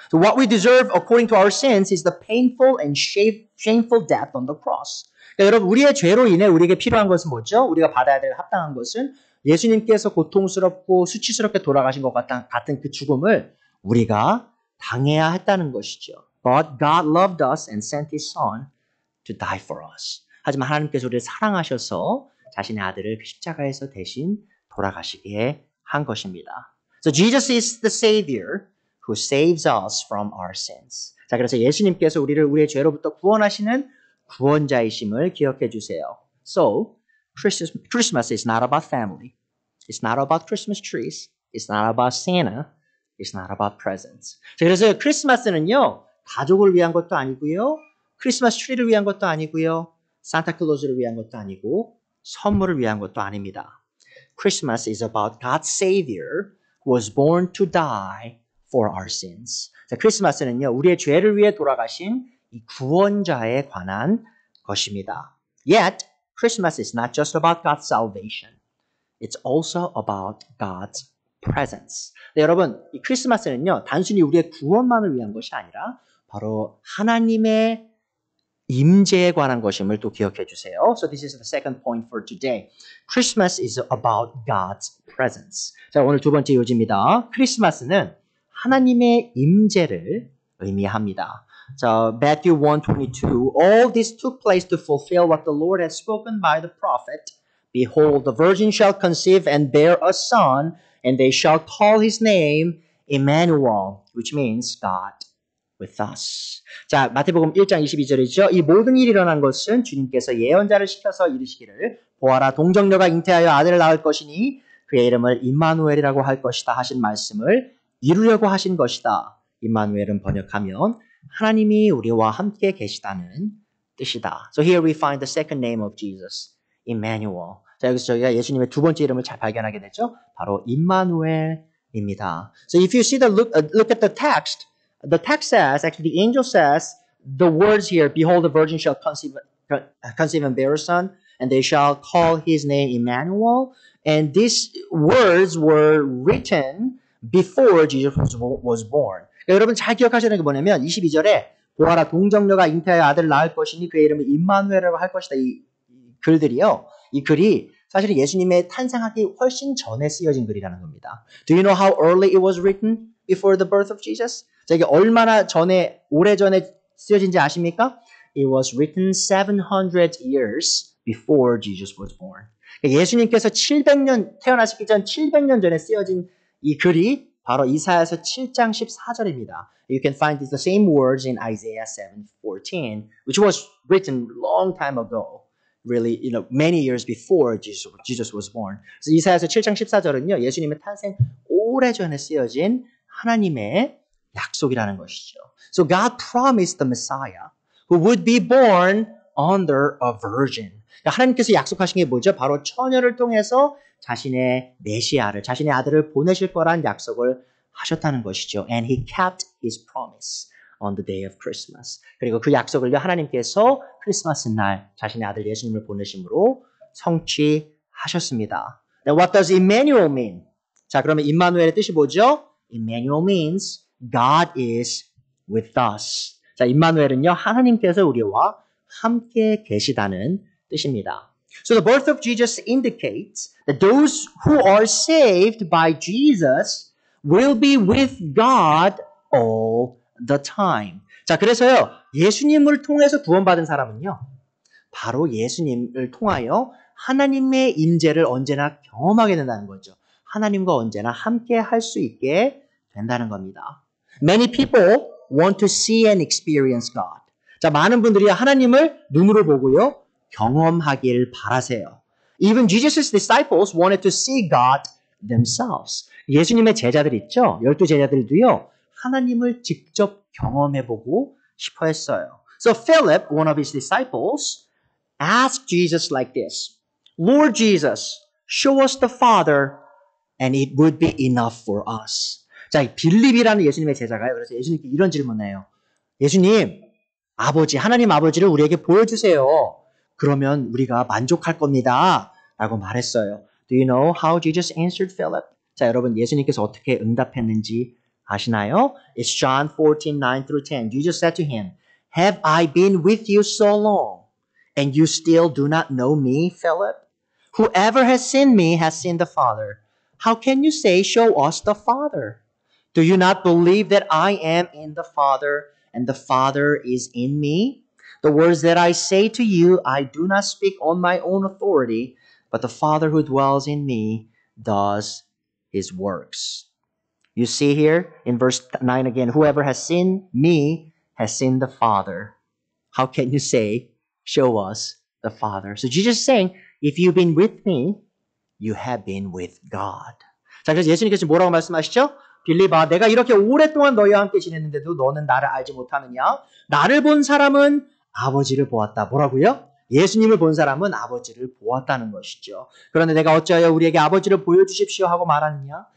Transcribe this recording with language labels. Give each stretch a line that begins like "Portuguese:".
English: So what we deserve according to our sins is the painful and shameful death on the cross.
Korean: 그러니까 여러분, 우리의 죄로 인해 우리에게 필요한 것은 뭐죠? 우리가 받아야 될 합당한 것은 예수님께서 고통스럽고 수치스럽게 돌아가신 것 같은 그 죽음을 우리가 당해야 했다는 것이죠.
English: But God loved us and sent His Son to die for us.
Korean: 하지만 하나님께서 우리를 사랑하셔서 자신의 아들을 십자가에서 대신 돌아가시게 한 것입니다.
English: So Jesus is the Savior who saves us from our sins.
Korean: 자, 그래서 예수님께서 우리의 죄로부터 구원하시는 구원자이심을 기억해 주세요.
English: So, Christmas is not about family. It's not about Christmas trees. It's not about Santa. It's not about presents.
Korean: 자, 그래서 크리스마스는요, 가족을 위한 것도 아니고요, 크리스마스 트리를 위한 것도 아니고요, 산타클로즈를 위한 것도 아니고, 선물을 위한 것도 아닙니다.
English: Christmas is about God's Savior who was born to die for our sins.
Korean: 자, 크리스마스는요, 우리의 죄를 위해 돌아가신 이 구원자에 관한 것입니다.
English: Yet, Christmas is not just about God's salvation. It's also about God's presence.
Korean: 네, 여러분, 이 크리스마스는요, 단순히 우리의 구원만을 위한 것이 아니라 바로 하나님의 임재에 관한 것임을 또 기억해 주세요.
English: So this is the second point for today. Christmas is about God's presence.
Korean: 자, 오늘 두 번째 요지입니다. 크리스마스는 하나님의 임재를 의미합니다.
English: 자, Matthew 1:22. All this took place to fulfill what the Lord had spoken by the prophet. Behold, the virgin shall conceive and bear a son, and they shall call his name Emmanuel, which means God with us.
Korean: 자, 마태복음 1장 22절이죠. 이 모든 일이 일어난 것은 주님께서 예언자를 시켜서 이르시기를 보아라, 동정녀가 잉태하여 아들을 낳을 것이니 그의 이름을 임마누엘이라고 할 것이다 하신 말씀을 이루려고 하신 것이다. 임마누엘은 번역하면 하나님이 우리와 함께 계시다는 뜻이다.
English: So here we find the second name of Jesus, Emmanuel.
Korean: 자, 여기서 저희가 예수님의 두 번째 이름을 잘 발견하게 되죠. 바로 임마누엘입니다.
English: So if you see look at the text says, actually the angel says, the words here, behold, the virgin shall conceive and bear a son, and they shall call his name Emmanuel. And these words were written before Jesus was born.
Korean: 그러니까 여러분 잘 기억하셔야 되는 게 뭐냐면 22절에 보아라, 동정녀가 잉태하여 아들을 낳을 것이니 그의 이름을 임마누엘이라고 할 것이다. 이 글들이요. 이 글이 사실은 예수님의 탄생하기 훨씬 전에 쓰여진 글이라는 겁니다.
English: Do you know how early it was written before the birth of Jesus?
Korean: 자, 이게 얼마나 전에, 오래전에 쓰여진지 아십니까?
English: It was written 700 years before Jesus was born.
Korean: 그러니까 예수님께서 태어나시기 전 700년 전에 쓰여진 이 글이 바로 이사야서 7장 14절입니다.
English: You can find the same words in Isaiah 7:14, which was written long time ago. Really, many years before Jesus was born.
Korean: 그래서 이사야서 7장 14절은요, 예수님의 탄생 오래전에 쓰여진 하나님의 약속이라는 것이죠.
English: So God promised the Messiah who would be born under a virgin.
Korean: 그러니까 하나님께서 약속하신 게 뭐죠? 바로 처녀를 통해서 자신의 메시아를, 자신의 아들을 보내실 거란 약속을 하셨다는 것이죠.
English: And he kept his promise on the day of Christmas.
Korean: 그리고 그 약속을요, 하나님께서 크리스마스 날 자신의 아들 예수님을 보내심으로 성취하셨습니다.
English: Now, what does Emmanuel mean?
Korean: 자, 그러면 임마누엘의 뜻이 뭐죠?
English: Emmanuel means God is with us.
Korean: 자, 임마누엘은요, 하나님께서 우리와 함께 계시다는 뜻입니다.
English: So the birth of Jesus indicates that those who are saved by Jesus will be with God all the time.
Korean: 자, 그래서요, 예수님을 통해서 구원받은 사람은요, 바로 예수님을 통하여 하나님의 임재를 언제나 경험하게 된다는 거죠. 하나님과 언제나 함께 할 수 있게 된다는 겁니다.
English: Many people want to see and experience God.
Korean: 자, 많은 분들이 하나님을 눈으로 보고요, 경험하길 바라세요.
English: Even Jesus' disciples wanted to see God themselves.
Korean: 예수님의 제자들 있죠? 12 제자들도요, 하나님을 직접 경험해보고 싶어 했어요.
English: So Philip, one of his disciples, asked Jesus like this, Lord Jesus, show us the Father and it would be enough for us.
Korean: 자, 빌립이라는 예수님의 제자가요. 그래서 예수님께 이런 질문해요. 예수님, 아버지, 하나님 아버지를 우리에게 보여주세요. 그러면 우리가 만족할 겁니다. 라고 말했어요.
English: Do you know how Jesus answered Philip?
Korean: 자, 여러분, 예수님께서 어떻게 응답했는지 아시나요?
English: It's John 14, 9 through 10. Jesus said to him, Have I been with you so long, and you still do not know me, Philip? Whoever has seen me has seen the Father. How can you say, Show us the Father? Do you not believe that I am in the Father, and the Father is in me? The words that I say to you, I do not speak on my own authority, but the Father who dwells in me does his works. You see here in verse 9 again, whoever has seen me has seen the Father. How can you say, show us the Father? So Jesus is saying, if you've been with me, you have been with God.
Korean: 자, 그래서 예수님께서 뭐라고 말씀하시죠? 빌립아, 내가 이렇게 오랫동안 너희와 함께 지냈는데도 너는 나를 알지 못하느냐? 나를 본 사람은 아버지를 보았다. 뭐라고요? 예수님을 본 사람은 아버지를 보았다는 것이죠. 그런데 내가 어찌하여 우리에게 아버지를 보여주십시오 하고 말하느냐?